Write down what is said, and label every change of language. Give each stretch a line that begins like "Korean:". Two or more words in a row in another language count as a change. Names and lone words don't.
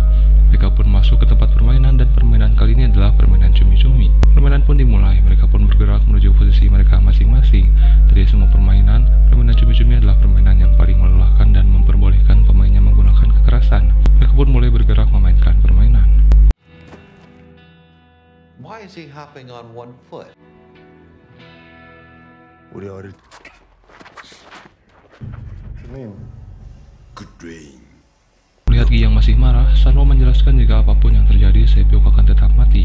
Indonesian: Mereka pun masuk ke tempat permainan dan permainan kali ini adalah permainan cumi-cumi. Permainan pun dimulai, mereka pun bergerak menuju posisi mereka masing-masing. Dari semua permainan cumi-cumi adalah permainan yang paling melelahkan dan memperbolehkan pemainnya menggunakan kekerasan. Mereka pun mulai bergerak memainkan permainan.
English: Why is he hopping on one foot? 우리 어릴 주님.
Indonesian: Melihat Gi yang masih marah, Sanwo menjelaskan jika apapun yang terjadi, Saebyok akan tetap mati.